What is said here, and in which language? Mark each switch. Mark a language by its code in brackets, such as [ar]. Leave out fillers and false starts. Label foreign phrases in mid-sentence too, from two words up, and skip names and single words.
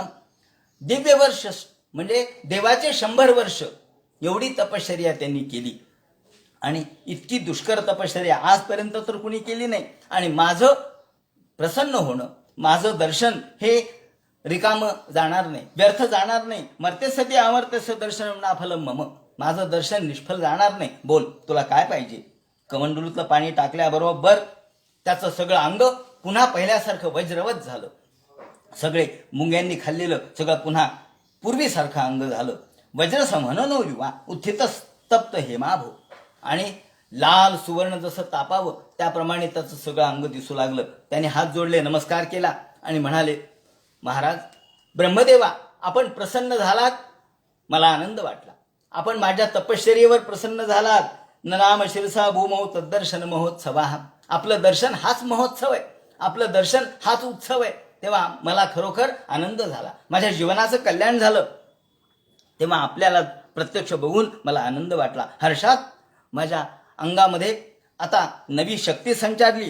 [mr] दिव्य वर्ष म्हणजे देवाचे 100 वर्ष एवढी तपश्चर्या त्यांनी केली. आणि इतकी दुष्कर तपश्चर्या आजपर्यंत तर कुणी केली नाही. आणि माझं प्रसन्न होणं, माझं दर्शन हे रिकामं जाणार नाही, व्यर्थ जाणार नाही. [sa] मर्त्यसती अमर्त्यस्य दर्शनम नाफलम मम, [mr] माझं दर्शन निष्फल जाणार नाही. बोल, तुला काय पाहिजे. कमंडलूतलं पाणी टाकल्याबरोबर त्याचं सगळं अंग पुन्हा पहिल्यासारखं वज्रवत झालं. सगळे मुंग्यांनी खाल्लेलं सगळं पुन्हा पूर्वीसारखं अंग झालं. [sa] वज्रसमहनो युवा उत्थित स्तप्त हेमाभो, [mr] आणि लाल सुवर्ण जसं तापावं त्याप्रमाणे त्याचं सगळं अंग दिसू लागलं. त्याने हात जोडले, नमस्कार केला आणि म्हणाले, महाराज ब्रह्मदेवा, आपण प्रसन्न झालात, मला आनंद वाटला. आपण माझ्या तपश्चर्येवर प्रसन्न झालात. [sa] ननाम शिरसा भूमौ तद्दर्शन महोत्सवा, [mr] आपलं दर्शन हाच महोत्सव आहे, आपलं दर्शन हाच उत्सव आहे. तेव्हा मला खरोखर आनंद झाला, माझ्या जीवनाचं कल्याण झालं. तेव्हा आपल्याला प्रत्यक्ष बघून मला आनंद वाटला. हर्षात माझ्या अंगामध्ये आता नवी शक्ती संचारली.